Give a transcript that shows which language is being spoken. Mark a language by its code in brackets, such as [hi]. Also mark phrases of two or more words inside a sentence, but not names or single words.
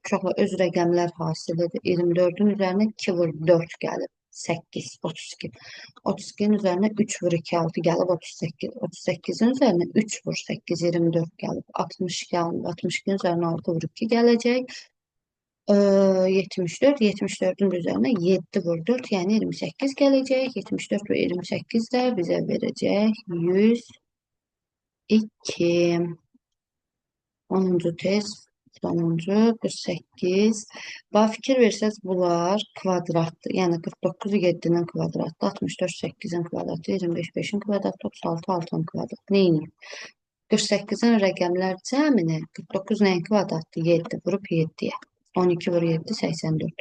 [az] Uşaqlar öz rəqəmlər hasilidir. 24-ün üzərinə 2 vur 4 gəlib. 8, 32. 32-nin üzərinə 3 vur 2, 6 gəlib 38. 38-in üzərinə 3 vur 8, 24 gəlib. 60 gəlib. 62-nin üzərinə 6 vur 2 gələcək. 74, [tr] 74'ün üzerine 7 vur 4 yani 28 gelecek. 74 ve 28 de bize verecek 102. [az] 10. test sonuncu 48. Bana fikir versəz bunlar kvadratdır. Yəni 49 7-nin kvadratı, 64 8-in kvadratı, 25 5-in kvadratı, 36 6-nın kvadratı. [tr] Neyini? [az] 48'in rəqəmlər cəmini 49 nəyin kvadratı? 7 vurub 7-yə. 12 vur 7 84.